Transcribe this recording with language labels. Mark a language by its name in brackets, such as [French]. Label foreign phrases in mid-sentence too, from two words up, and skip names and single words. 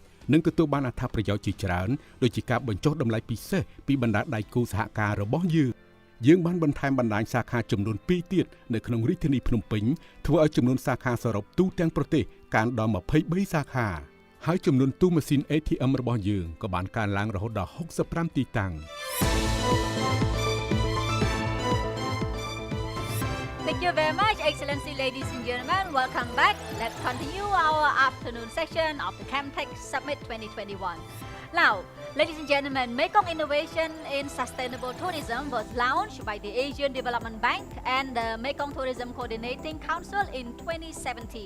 [Khmer] នឹងទទួលបានអត្ថប្រយោជន៍ជាច្រើនដូចជាការបញ្ចុះតម្លៃពិសេសពីបណ្ដាដៃគូសហការរបស់យើងបានបន្ថែមបណ្ដាញសាខាចំនួន2ទៀតនៅក្នុងរាជធានីភ្នំពេញធ្វើឲ្យចំនួនសាខាសរុបទូទាំងប្រទេសកើនដល់23សាខាហើយចំនួនទូម៉ាស៊ីន ATM របស់យើងក៏បានកើនឡើងរហូតដល់65ទីតាំង [English] Thank you very much, Excellency, ladies and gentlemen. Welcome back. Let's continue our afternoon session of the CamTech Summit 2021. Now, ladies and gentlemen, Mekong Innovation in Sustainable Tourism was launched by the Asian Development Bank and the Mekong Tourism Coordinating Council in 2017.